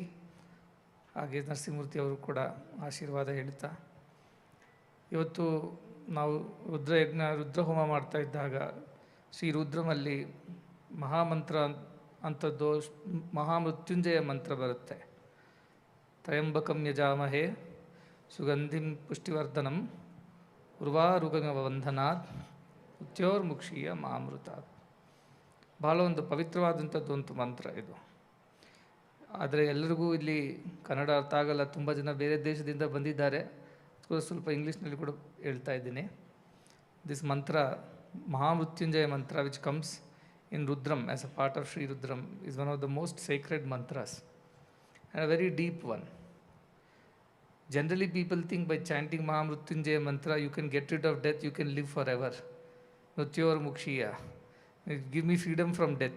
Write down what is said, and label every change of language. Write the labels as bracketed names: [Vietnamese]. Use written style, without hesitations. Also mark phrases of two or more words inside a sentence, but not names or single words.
[Kannada] ಹಾಗೆ ನರಸಿಂಹಮೂರ್ತಿ ಅವರು ಕೂಡ ಆಶೀರ್ವಾದ ಹೇಳ್ತಾ, ಇವತ್ತು ನಾವು ರುದ್ರಯಜ್ಞ ರುದ್ರಹೋಮ ಮಾಡ್ತಾ ಇದ್ದಾಗ ಶ್ರೀ ರುದ್ರಮಲ್ಲಿ ಮಹಾಮಂತ್ರ ಅಂಥದ್ದು ಮಹಾಮೃತ್ಯುಂಜಯ ಮಂತ್ರ ಬರುತ್ತೆ. [Sanskrit] ತ್ರಯಂಬಕಂ ಯಜಾಮಹೇ ಸುಗಂಧಿಂ ಪುಷ್ಟಿವರ್ಧನಂ ಉರ್ವಾರುಗಮಿವ ಬಂಧನಾತ್ ಮೃತ್ಯೋರ್ಮುಕ್ಷೀಯ ಮಾಮೃತಾತ್. [Kannada] ಭಾಳ ಒಂದು ಪವಿತ್ರವಾದಂಥದ್ದು ಒಂದು ಮಂತ್ರ ಇದು. ಆದರೆ ಎಲ್ಲರಿಗೂ ಇಲ್ಲಿ ಕನ್ನಡ ಅರ್ಥ ಆಗಲ್ಲ, ತುಂಬ ಜನ ಬೇರೆ ದೇಶದಿಂದ ಬಂದಿದ್ದಾರೆ, ಸ್ವಲ್ಪ ಇಂಗ್ಲೀಷ್ನಲ್ಲಿ ಕೂಡ ಹೇಳ್ತಾ ಇದ್ದೀನಿ. [English] this mantra, ಮಹಾಮೃತ್ಯುಂಜಯ ಮಂತ್ರ, which comes in Rudram as a part of Sri Rudram, is one of the most sacred mantras and a very deep one. Generally people think by chanting Mahamrutyunjaya mantra you can get rid of death, you can live forever. [Sanskrit] Mrityor mukshiya, [English] give me freedom from death.